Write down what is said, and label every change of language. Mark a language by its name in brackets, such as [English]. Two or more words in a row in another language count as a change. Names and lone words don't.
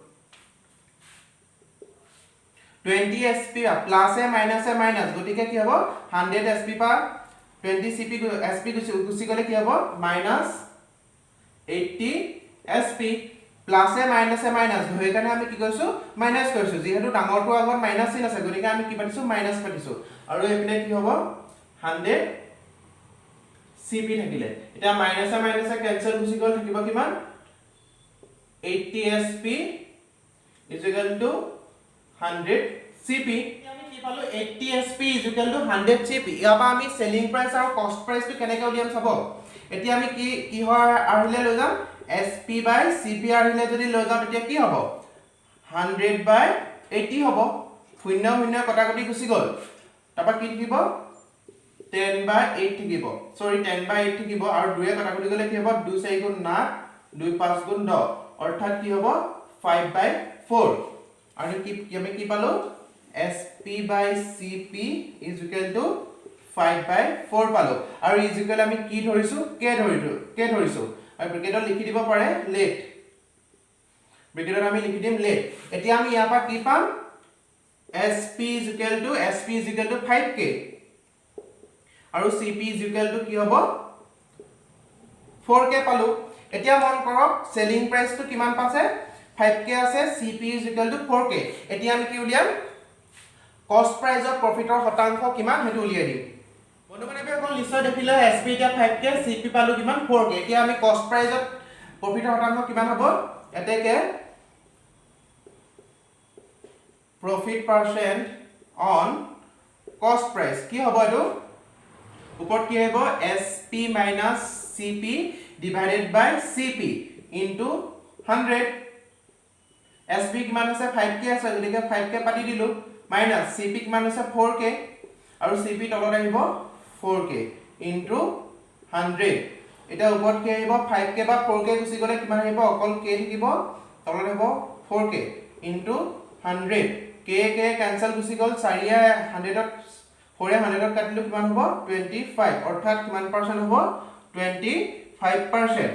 [Assamese] 20 SP প্লাস এ মাইনাস গতিকে কি হ'ব 100 SP পা 20 CP SP গুছি গলে কি হ'ব মাইনাস 80 SP প্লাস এ মাইনাস হৈ কাৰণে আমি কি কৰিছো মাইনাস কৰিছো যেহেতু ডাঙৰটো আগত মাইনাস চিন আছে গতিকে আমি কি পাতিছো মাইনাস পাতিছো আৰু এপিনে কি হ'ব 100 CP থাকিলে এটা মাইনাসে ক্যান্সেল গুছি গল থাকিব কিমান [English] 80 SP is equal to 100 CP [Assamese] আমি কি পালো [English] 80 SP is equal to 100 CP [Assamese] ইয়াপা আমি [English] selling price [Assamese] আৰু কষ্ট প্ৰাইসটো কেনেকৈ উলিয়াম চাব এতিয়া আমি কি হয় আহিলে লৈ যাম [English] SP by CP [Assamese] আহিলে যদি লৈ যাম এতিয়া কি হ'ব [English] 100 by 80 [Assamese] হ'ব শূন্য শূন্য কটাকটি গুছি গল তাৰপা কি থাকিব [English] 10 by 8 [Assamese] থাকিব সৰি [English] 10 by 8 [Assamese] থাকিব আৰু 2 এ কটাকটি গলে কি হ'ব 2 4 গুণ 9 2 5 গুণ 10 অৰ্থাৎ কি হ'ব 5 by 4 আৰু কি আমি কি পালো [English] SP by CP is equal to 5 by 4 [Assamese] পালো আৰু [English] is equal [Assamese] আমি কি ধৰিছো k ধৰিছো আৰু ব্ৰেকেটত লিখি দিব পাৰে লেট ব্ৰেকেটত আমি লিখি দিম লেট এতিয়া আমি ইয়াৰ পৰা কি পাম [English] SP is equal to 5k [Assamese] আৰু [English] CP is equal to [Assamese] কি হ'ব 4k পালো এতিয়া মন কৰক সেলিং প্ৰাইসটো কিমান পাছে 5k আছে [English] CP is equal to 4k [Assamese] এতিয়া আমি কি উলিয়াম কষ্ট প্ৰাইজৰ প্ৰফিটৰ শতাংশ কিমান হেতু উলিয়াই দিম বন্ধুবান্ধৱীসকল নিশ্চয় দেখিলে SP এতিয়া 5k CP পালো কিমান 4k এতিয়া আমি কষ্ট প্ৰাইজত প্ৰফিটৰ শতাংশ কিমান হ'ব এতেকে [English] profit percent on cost price [Assamese] কি হ'ব এটো উপৰত কি হ'ব [English] SP minus CP divided by CP into 100 SP [Assamese] কিমান আছে 5k আছে গতিকে 5k পাতি দিলো minus CP কিমান আছে 4k আৰু CP তলত আহিব [English] 4k into 100 [Assamese] এটা ওপৰত কি আহিব 5k বা 4k গুছি গলে কিমান আহিব অকল k থাকিব তলত হ'ব [English] 4k into 100 [Assamese] k কেনসেল গুছি গল 4 এ 100 ত 4 এ 100 ত কাটিলো কিমান হ'ব 25 অৰ্থাৎ কিমান পাৰ্চেন্ট হ'ব 25%।